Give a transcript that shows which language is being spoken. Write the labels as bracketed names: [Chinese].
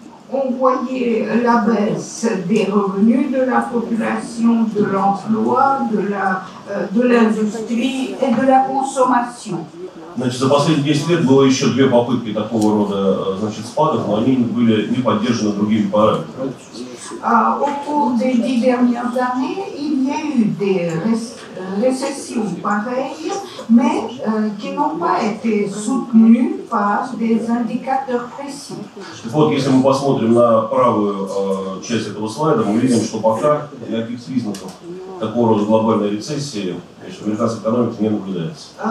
[French] On voyait la baisse des revenus de la population, de l'emploi, de l'industrie et de la consommation. [Russian] Значит, за последние 10 лет было еще две попытки такого рода спадов, но они были не поддержаны другими параметрами. [French] Au cours des 10 dernières années, il y a eu des récessions pareilles, mais qui n'ont pas été soutenues par des indicateurs précis. [Russian] Вот, если мы посмотрим на правую часть этого слайда, мы видим, что пока никаких признаков такого рода глобальной рецессии в американской экономике не наблюдается.